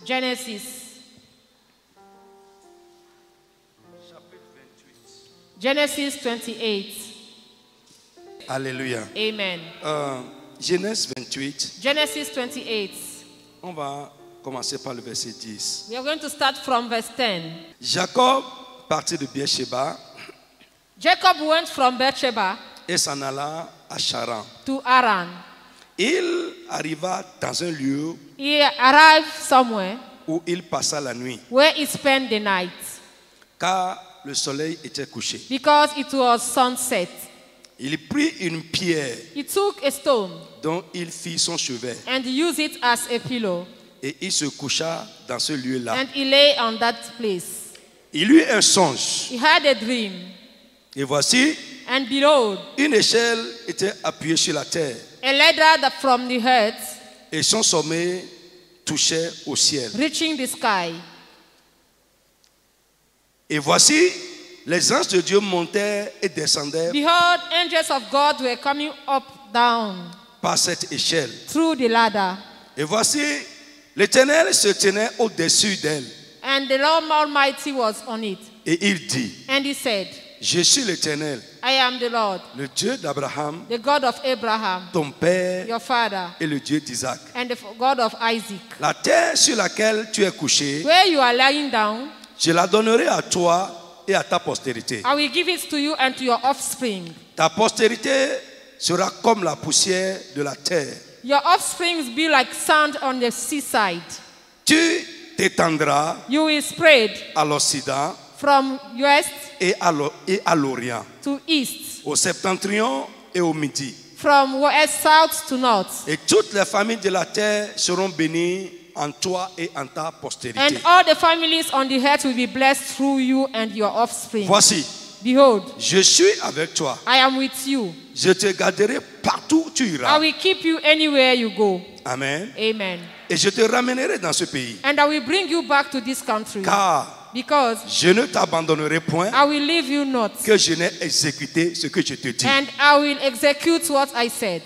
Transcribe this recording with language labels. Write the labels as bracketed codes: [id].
[en] Genesis. Genesis 28. Alléluia. Amen. [fr] Genèse 28. [en] Genesis 28. [fr] On va commencer par le verset 10. [en] We are going to start from verse 10. [fr] Jacob partit de Beersheba [en] Jacob went from Beersheba [fr] et s'en alla à Charan. [en] to Haran. [fr] Il arriva dans un lieu [en] He arrived somewhere [fr] où il passa la nuit, [en] where he spent the night [fr] car le soleil était couché. [en] because it was sunset. [fr] Il prit une pierre [en] He took a stone [fr] dont il fit son chevet [en] and used it as a pillow, [fr] et il se coucha dans ce lieu-là. [en] and he lay on that place. [fr] Il eut un songe [en] He had a dream, [fr] et voici, [en] and behold, [fr] une échelle était appuyée sur la terre [en] a ladder that from the earth [fr] et son sommet touchait au ciel. [en] reaching the sky. [fr] Et voici, les anges de Dieu montaient et descendaient [en] behold, angels of God were coming up, down, [fr] par cette échelle. [en] through the ladder. [fr] Et voici, l'Éternel se tenait au-dessus d'elle. [en] And the Lord Almighty was on it. [fr] Et il dit, [en] And he said, [fr] je suis l'Éternel, [en] I am the Lord, [fr] le Dieu d'Abraham, [en] the God of Abraham, [fr] ton père, [en] your father, [fr] et le Dieu d'Isaac. [en] and the God of Isaac. [fr] La terre sur laquelle tu es couché, [en] Where you are lying down, [fr] je la donnerai à toi et à ta postérité. [en] I will give it to you and to your offspring. [fr] Ta postérité sera comme la poussière de la terre. [en] Your offspring be like sand on the seaside. [fr] Tu t'étendras [en] You will spread [fr] à l'Occident [en] from west [fr] et à l'Orient, [en] to east, [fr] au septentrion et au midi. [en] from west, south to north. [fr] Et toutes les familles de la terre seront bénies en toi et en ta postérité. [en] And all the families on the earth will be blessed through you and your offspring. [fr] Voici, [en] Behold, [fr] je suis avec toi. [en] I am with you. [fr] Je te garderai partout où tu [en] I [fr] iras. [en] will keep you anywhere you go. Amen. Amen. [fr] Et je te ramènerai dans ce pays. [en] And I will bring you back to this country. [fr] Car [en] Because [fr] je ne t'abandonnerai point [en] I will leave you not. [fr] que je n'ai exécuté ce que je te dis. [en] And I will execute what I said.